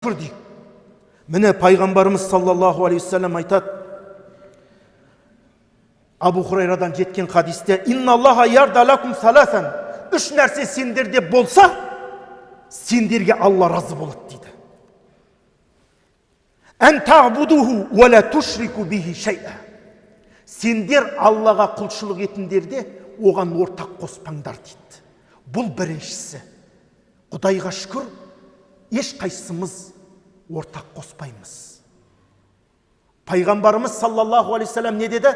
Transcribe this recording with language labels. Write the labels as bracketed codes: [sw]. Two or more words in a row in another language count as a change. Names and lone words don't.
[kk] дейді. Міне пайғамбарымыз [ar] صلى الله عليه وسلم [kk] айтады, Абу Хурайрадан жеткен хадисте, [ar] إن الله يرضى لكم ثلاثا, [kk] үш нәрсе сендерде болса, сендерге Алла разы болады дейді. [ar] أن تعبدوه ولا تشركوا به شيئا. [kk] Сендер Аллаға құлшылық етіңдерде оған ортақ қоспаңдар дейді. Бұл біріншісі. Құдайға шүкір, ешқайсымыз ортақ қоспаймыз. Пайғамбарымыз [ar] صلى الله عليه وسلم [kk] не деді?